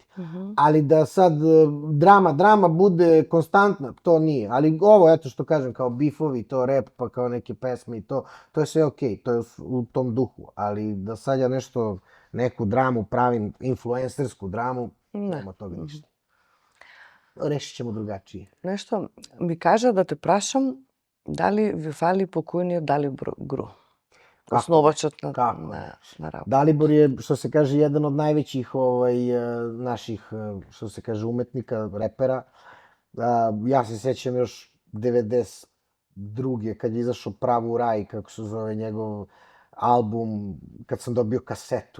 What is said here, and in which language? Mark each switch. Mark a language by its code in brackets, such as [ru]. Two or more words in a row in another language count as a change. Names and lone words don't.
[sr] Ali da sad drama bude konstantna, to nije. Ali ovo, eto što kažem, kao bifovi, to rap, pa kao neke pesme i to je sve okej, to je u tom duhu. Ali da sad ja nešto, neku dramu pravim, influencersku dramu, nema toga ništa. Rešit ćemo drugačije. [mk] Нешто ми кажа да те прашам дали ви фали покојниот Далибор Гру, основачот на работа. [sr] Dalibor je, što se kaže, jedan od najvećih naših, što se kaže, umetnika, repera. Ja se sećam još 92. kad je izašao Pravo u raj, kako se zove njegov album, kad sam dobio kasetu.